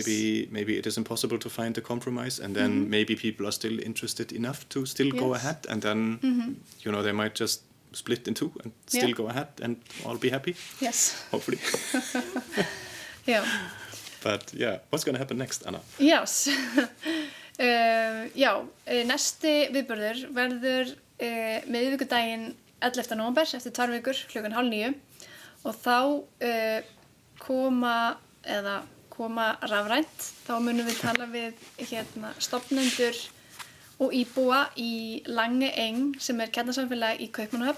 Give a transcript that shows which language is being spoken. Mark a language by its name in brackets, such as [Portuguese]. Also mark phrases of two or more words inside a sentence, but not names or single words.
[English] Maybe it is impossible to find a compromise, and then maybe people are still interested enough to still go ahead, and then they might just split in two and still go ahead and all be happy. Yes. Hopefully. Yeah. But yeah, what's going to happen next, Anna? Yes. [Icelandic] Næsti viðburður verður miðvikudaginn 11. nóvember eftir 2 vikur klukkan 8:30, og þá koma rafrænt. Þá munum við tala við stofnendur og íbúa í Langeeng sem Kjarnasamfélag í Kaupmannahöfn.